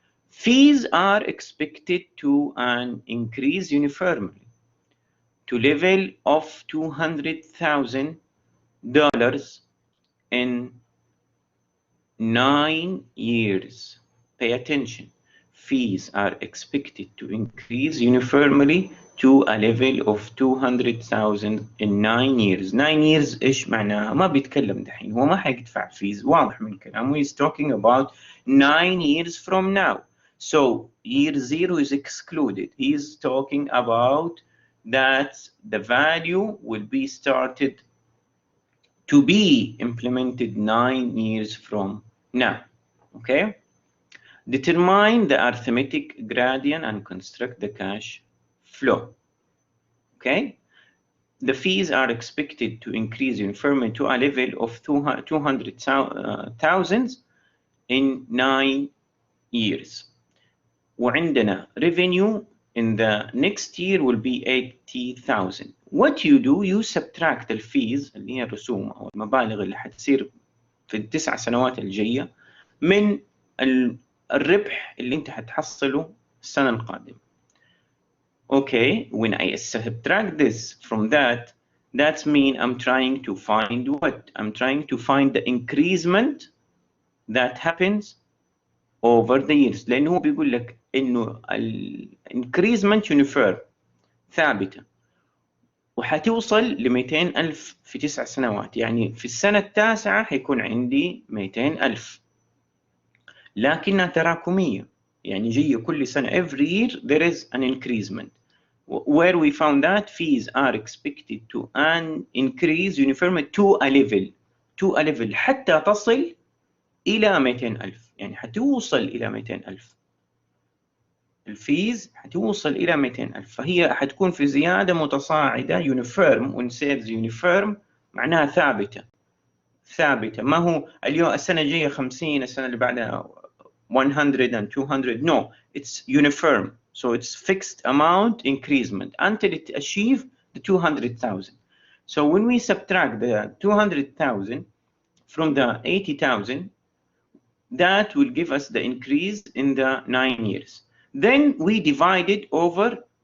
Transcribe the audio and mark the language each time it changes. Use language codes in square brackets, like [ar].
[en] Fees are expected to increase uniformly to level of $200,000 in 9 years. Pay attention. Fees are expected to increase uniformly to a level of 200,000 in 9 years. 9 years [ar] إيش معناها؟ ما بيتكلم دحين، هو ما حيدفع fees، واضح من كلامه. [en] He's talking about 9 years from now. So year 0 is excluded. He's talking about that the value will be started to be implemented 9 years from now. Okay? Determine the arithmetic gradient and construct the cash flow. Okay? The fees are expected to increase uniformly to a level of 200,000 in 9 years. [ar] وعندنا [en] revenue in the next year will be 80,000. What you do, you subtract the fees [ar] اللي هي الرسوم أو المبالغ اللي حتصير في ال9 سنوات الجاية من الربح اللي أنت حتحصله السنة القادمة. [en] Okay, when I subtract this from that means I'm trying to find what? I'm trying to find the increasement that happens over the years. [ar] لأنه هو بيقول لك إنه [en] increasement uniform [ar] ثابتة وحتوصل ل200,000 في 9 سنوات، يعني في السنة التاسعة حيكون عندي 200,000، لكنها تراكمية، يعني جاية كل سنة. [en] Every year there is an increasement. Where we found that fees are expected to increase uniformly to a level [ar] حتى تصل إلى 200,000، يعني حتوصل إلى 200,000. الفيز حتوصل إلى 200,000، فهي حتكون في زيادة متصاعدة uniform. [en] when says uniform [ar] معناها ثابتة. ما هو اليوم السنة الجاية 50، السنة اللي بعدها 100 [en] and 200. No, it's uniform. So it's fixed amount increasement until it achieves the 200,000. So when we subtract the 200,000 from the 80,000, that will give us the increase in the 9 years. Then we divide it over